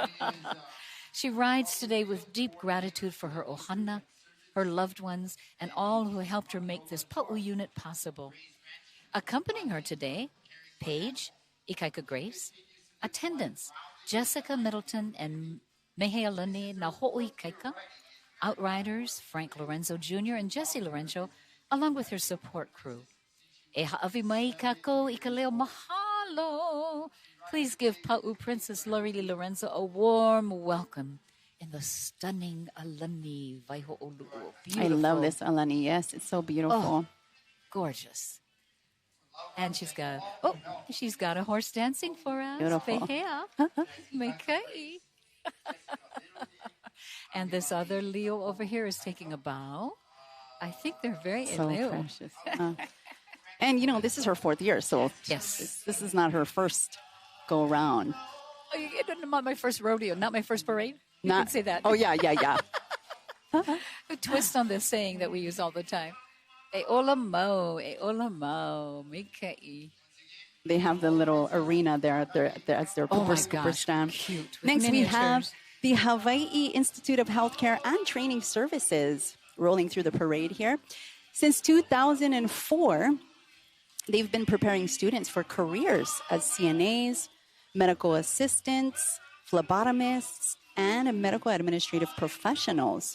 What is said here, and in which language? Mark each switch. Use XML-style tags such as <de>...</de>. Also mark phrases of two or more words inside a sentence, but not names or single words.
<en>She rides today with deep gratitude for her ohana, her loved ones, and all who helped her make this Pa'u unit possible. Accompanying her today, Paige, Ikaika Grace, attendants, Jessica Middleton and Mehealani Naho'i Kaika, outriders, Frank Lorenzo Jr. and Jesse Lorenzo, along with her support crew.</en> <haw>E ha'awi mai kako I ka leo mahalo.</haw> <en>Please give Pa'u Princess Lori Lee Lorenzo a warm welcome in the stunning Alani Waiho'olu'u. Beautiful. I love this, Alani. Yes, it's so beautiful. Oh, gorgeous. And she's got a horse dancing for us. Beautiful.</en> <haw>Pehea. Meikai.</haw> <en>And this other Leo over here is taking a bow. I think they're very So Leo. precious. And, you know, this is her 4th year, so Yes. this is not her first go-around. Not my first rodeo, not my first parade. You can say that. Oh, yeah. A twist on this saying that we use all the time.</en> <haw>E ola mau, mikai.</haw> <en>They have the little arena there as their Oh my scooper gosh, stand. cute, with Next, we have miniatures. the Hawaii Institute of Healthcare and Training Services rolling through the parade here. Since 2004, They've been preparing students for careers as CNAs, medical assistants, phlebotomists, and medical administrative professionals.</en>